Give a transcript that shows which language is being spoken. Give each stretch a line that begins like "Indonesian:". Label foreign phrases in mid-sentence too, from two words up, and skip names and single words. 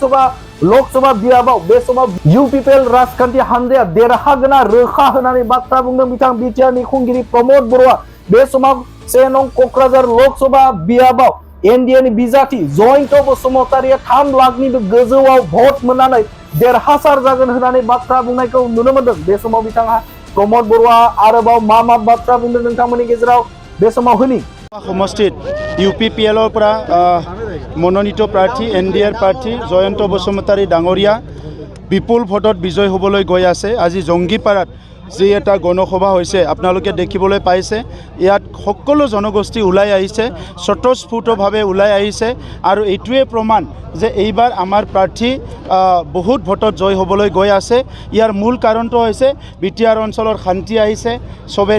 Bodo: लोकसभा बियाबाव बे समाव इउपिपिएल राजखान्थि हानजाया देरहागोना रोखा होनानै बाथ्रा बुंदों बिथां बिटिआरनि खुंगिरि प्रमोद बरुवा बे समाव 1 नं कक्राझार लोकसभा बियाबाव एनडिएनि बिजाथि जयन्त बसुमतारिया 3 लाखनिबो गोजौआव भट मोननानै देरहासार जागोन होननानै बाथ्रा बुंनायखौ नुनो मोनदों बे समाव बिथाङा प्रमोद बरुवा आरोबाव मा बाथ्रा बुंदों नोंथांमोननि गेजेराव बे समाव होनि
Assamese: সমষ্টিত ইউপিপিএলৰ পৰা মনোনীত প্ৰাৰ্থী এনডিএৰ প্ৰাৰ্থী জয়ন্ত বসুমতাৰী ডাঙৰীয়া বিপুল ভোটত বিজয় হ'বলৈ গৈ আছে আজি জংগীপাৰাত যে এটা গণসভা হৈছে আপোনালোকে দেখিবলৈ পাইছে ইয়াত সকলো জনগোষ্ঠী ওলাই আহিছে স্বতঃস্ফূৰ্তভাৱে ওলাই আহিছে আৰু এইটোৱে প্ৰমাণ যে এইবাৰ আমাৰ প্ৰাৰ্থী বহুত ভোটত জয় হ'বলৈ গৈ আছে ইয়াৰ মূল কাৰণটো হৈছে বিটিআৰ অঞ্চলৰ শান্তি আহিছে সবে